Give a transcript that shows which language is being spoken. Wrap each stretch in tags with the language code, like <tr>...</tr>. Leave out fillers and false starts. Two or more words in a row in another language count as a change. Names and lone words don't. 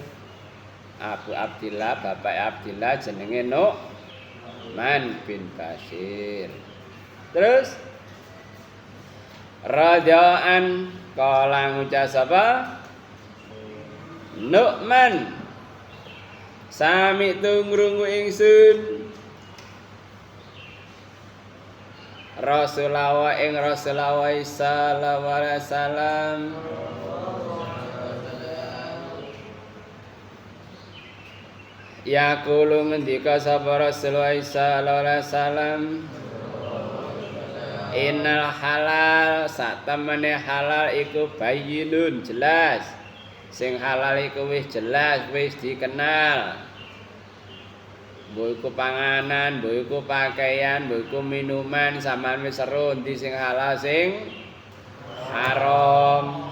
<jv>Abu Abdillah bapak Abdillah jenenge Nu'man bin Bashir. Terus</jv> <ar>radha'an kala</ar> <jv>ngucap sapa Nu'man sami tungrungu ingsun</jv> <ar>Rasulullah sallallahu alaihi wasallam yaqulu</ar> <jv>ngendika sapa</jv> <ar>Rasulullah sallallahu alaihi wasallam innal halal</ar> <jv>satemene halal iku</jv> <ar>bayyinun jelas.</ar> <jv>Sing halal iku wis jelas, wis dikenal. Mbok iku panganan, mbok iku pakaian, mbok iku minuman, sampean wis seru endi sing halal sing haram.</jv>